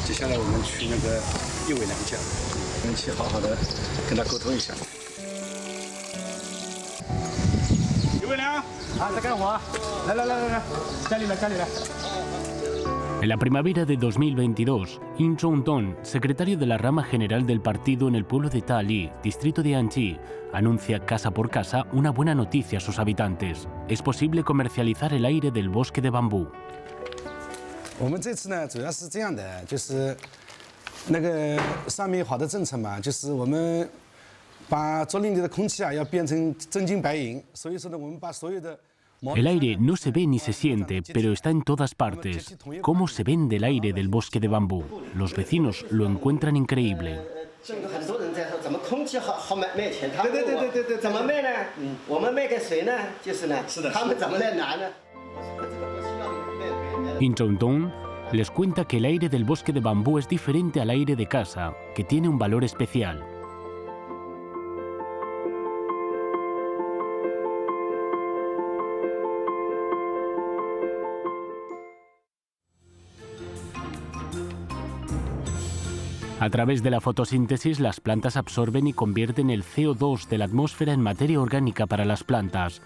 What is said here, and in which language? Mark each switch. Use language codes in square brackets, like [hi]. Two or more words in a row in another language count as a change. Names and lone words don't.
[zh] 来我们去那个一伟娘家，我们去好好的跟他沟通一下。一伟娘啊，在干活？来，家里来。 [es] En la primavera de 2022, Im Jong-dong, secretario de la rama general del partido en el pueblo de Ta Li, distrito de Anji, anuncia casa por casa una buena noticia a sus habitantes. Es posible comercializar el aire del bosque de bambú. [zh] 我们这次呢，主要是这样的，就是那个上面好的政策嘛，就是我们把竹林里的空气啊要变成真金白银，所以说呢，我们把所有的 [es] El aire no se ve ni se siente, pero está en todas partes. ¿Cómo se vende el aire del bosque de bambú? Los vecinos lo encuentran increíble. [zh] 很多人在说怎么空气好卖钱，他们对，怎么卖呢？我们卖给谁呢？就是呢，他们怎么来拿呢？ [es] Im Jong-dong les cuenta que el aire del bosque de bambú es diferente al aire de casa, que tiene un valor especial. A través de la fotosíntesis, las plantas absorben y convierten el CO2 de la atmósfera en materia orgánica para las plantas.